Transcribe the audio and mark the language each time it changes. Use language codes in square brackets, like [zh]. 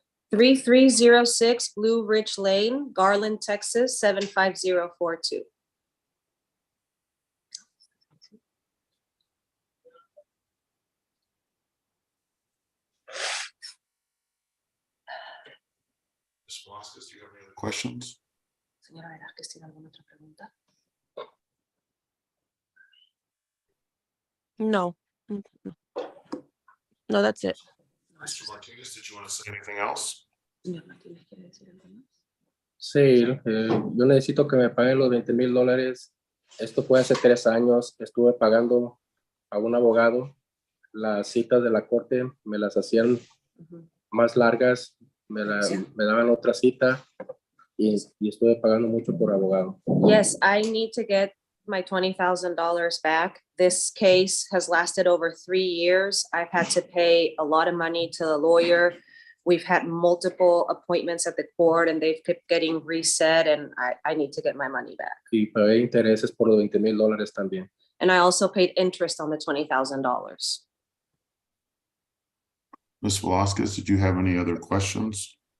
[en] 3306 Blue Ridge Lane, Garland, Texas, 75042. Ms. Velasquez, do you have any other questions? [es] Señora Velázquez, ¿tiene alguna otra pregunta? No. [en] No, that's it. Mr. Martinez, did you want to say anything else? [es] Señor Martínez, ¿quiere decir algo más? Sí, yo necesito que me paguen los $20,000. Esto fue hace 3 años. Estuve pagando a un abogado. Las citas de la corte me las hacían más largas. Me daban otra cita y estuve pagando mucho por abogado. [en] Yes, I need to get my $20,000 back. This case has lasted over 3 years. I've had to pay a lot of money to the lawyer. We've had multiple appointments at the court and they've kept getting reset, and I need to get my money back. [es] Y pagué intereses por los $20,000 también. [en] And I also paid interest on the $20,000. Ms. Velasquez, did you have any other questions?